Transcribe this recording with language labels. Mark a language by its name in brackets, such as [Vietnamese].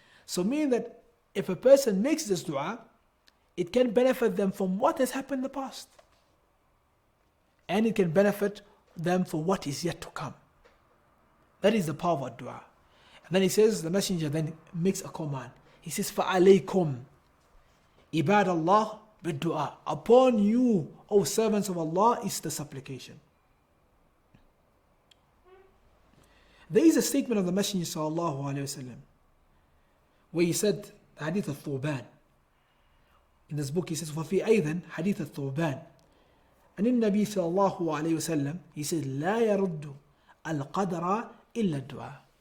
[English] So meaning that if a person makes this dua, it can benefit them from what has happened in the past. And it can benefit them for what is yet to come. That is the power of dua. And then he says, the messenger then makes a command. He says, [Arabic] فَعَلَيْكُمْ عِبَادَ اللَّهِ بِالدُّعَى. [English] Upon you, O servants of Allah, is the supplication. There is a statement of the Messenger sallallahu alayhi wasallam where he said, Hadith al-Thuban. In this book he says, [Arabic] وَفِي أيضا حديث الثوبان. [English] And in Nabi sallallahu alayhi wasallam, he said, [Arabic] لا يرد القدر إلا الدعاء.